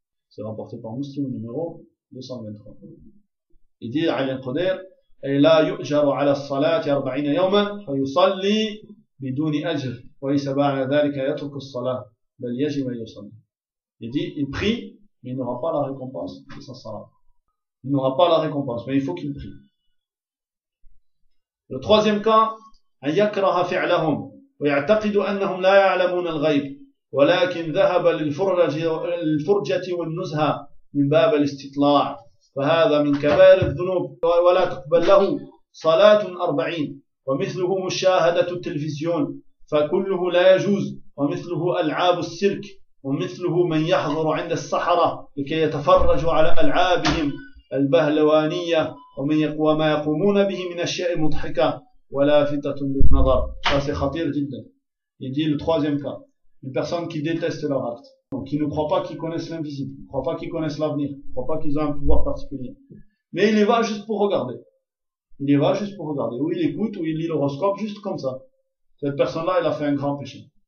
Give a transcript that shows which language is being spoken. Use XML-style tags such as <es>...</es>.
<fr>C'est rapporté par Muslim numéro 223. Il dit à Ali al-Qudair, il prie, mais il n'aura pas la récompense de sa salade. Il n'aura pas la récompense, mais il faut qu'il prie. Le troisième cas,</fr> <ar>un yakraha fi'lahum. ويعتقد أنهم لا يعلمون الغيب ولكن ذهب للفرجة والنزهة من باب الاستطلاع فهذا من كبائر الذنوب ولا تقبل له صلاة 40 ومثله مشاهدة التلفزيون فكله لا يجوز، ومثله ألعاب السيرك، ومثله من يحضر عند السحرة لكي يتفرجوا على ألعابهم البهلوانية وما يقومون به من أشياء مضحكة ولافتة للنظر. هذا خطير جدا. يقول الثالث كا،</ar> <fr>une personne qui déteste leur acte, donc qui ne croit pas qu'ils connaissent l'invisible, ne croit pas qu'ils connaissent l'avenir, ne croit pas qu'ils ont un pouvoir particulier. Mais il y va juste pour regarder. Il y va juste pour regarder. Ou il écoute, ou il lit l'horoscope, juste comme ça. Cette personne-là, elle a fait un grand péché.</fr>